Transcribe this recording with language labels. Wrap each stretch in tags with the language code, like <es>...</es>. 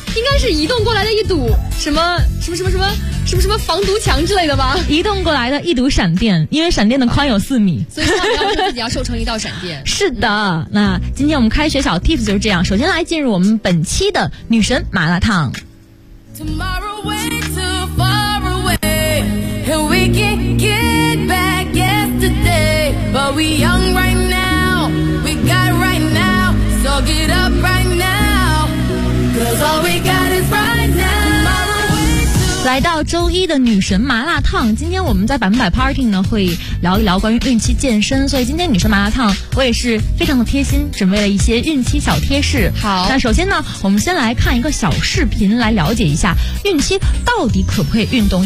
<zh>应该是移动过来的一堵什么什么什么什么什么什么防毒墙之类的吧？移动过来的一堵闪电，因为闪电的宽有4米，所以说你自己要瘦成一道闪电。是的，那今天我们开学小 tips 就是这样。首先来进入我们本期的女神麻辣烫。</zh> <en>Tomorrow way too far away, and we can get back yesterday, but we young right now, we got right now, so get up right now, cause all we got is right now.</en> <zh>来到周一的女神麻辣烫，今天我们在百分百 party 呢会聊一聊关于孕期健身，所以今天女神麻辣烫我也是非常的贴心，准备了一些孕期小贴士。好，那首先呢，我们先来看一个小视频来了解一下孕期到底可不可以运动。</zh>